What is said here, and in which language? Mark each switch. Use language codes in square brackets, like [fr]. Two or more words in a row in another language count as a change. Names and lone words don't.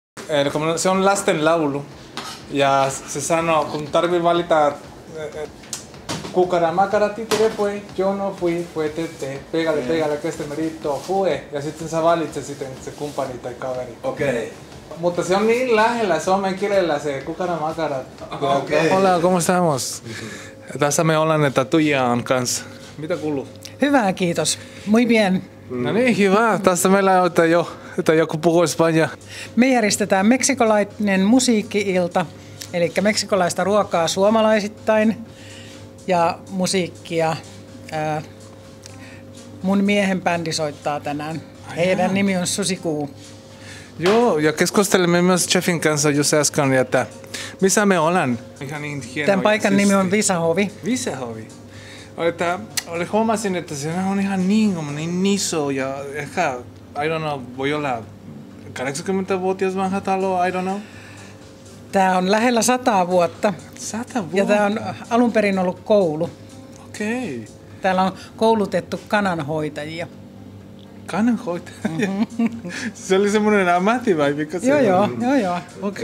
[fi] Se on lasten laulu. Ja se sanoo, kun tarvii valita [es] Cucara macara títere fue, yo no fui, fue tete, pégale, que este merito fue. [fi] Ja sitten sä valitset sitten se kumppani tai kaveri. Okei. Mutta se on niin lähellä suomen kielellä se [es] Cucara macara. [fi] Okei. [es] Hola, ¿cómo estamos? [fi] Tässä me ollaan, että Tuija on kanssa. Mitä kuuluu? Hyvä, kiitos. [es] Muy bien. [fi] No niin, hyvä. Tässä meillä on, että joku puhuu espanjaa. Me järjestetään meksikolainen musiikki-ilta, eli meksikolaista ruokaa suomalaisittain ja musiikkia. Mun miehen bändi soittaa tänään. Heidän nimi on Susikuu. Joo, ja keskustelemme myös Jeffin kanssa just äsken, että missä me ollaan. Tämän paikan nimi on Visahovi. Visahovi. Huomasin, että se on ihan niin iso ja ehkä, [en] I don't know, [fi] voi olla 80-vuotias vanha talo, [en] I don't know. [fi] Tämä on lähellä 100 vuotta. 100 vuotta? Ja tämä on alun perin ollut koulu. Okei. Täällä on koulutettu kananhoitajia. Kananhoitajia? Se oli semmoinen ammatti vai mikä se Joo. Okay.